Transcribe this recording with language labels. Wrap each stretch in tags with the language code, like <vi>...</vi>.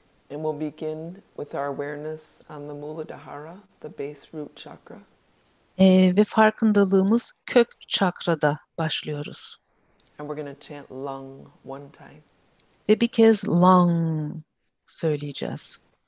<en>And we'll begin with our awareness on the Muladhara, the base root chakra.</en> <tr>Ve farkındalığımız kök çakrada başlıyoruz.</tr> <en>And we're going to chant lung one time.</en> <tr>Ve bir kez lung söyleyeceğiz.</tr>